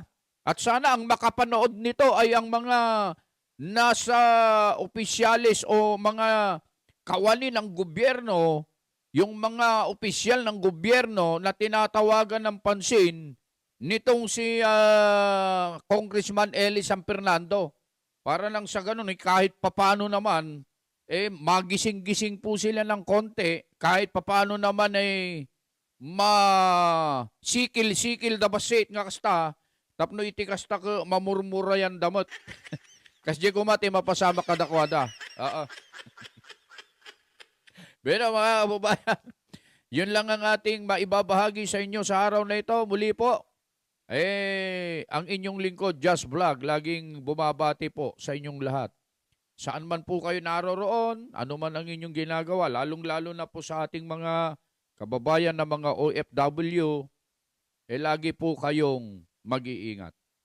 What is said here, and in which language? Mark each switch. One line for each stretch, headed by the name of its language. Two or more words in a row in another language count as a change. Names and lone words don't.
Filipino: At sana ang makapanood nito ay ang mga nasa opisyalis o mga kawani ng gobyerno, yung mga opisyal ng gobyerno na tinatawagan ng pansin nitong si Congressman Eli San Fernando. Para lang sa ganun, kahit papano naman, magising-gising po sila ng konti, kahit papano naman
Iloko: sikil-sikil da basit nga kasta, tapno iti kasta ko mamurmura yan damot. Kasi kumati mapasama kadakwada.
Filipino: Pero mga kababayan, yun lang ang ating maibabahagi sa inyo sa araw na ito. Muli po, ang inyong lingkod, Just Vlog, laging bumabati po sa inyong lahat. Saan man po kayo naroroon, ano man ang inyong ginagawa, lalong-lalo na po sa ating mga kababayan na mga OFW, lagi po kayong mag-iingat.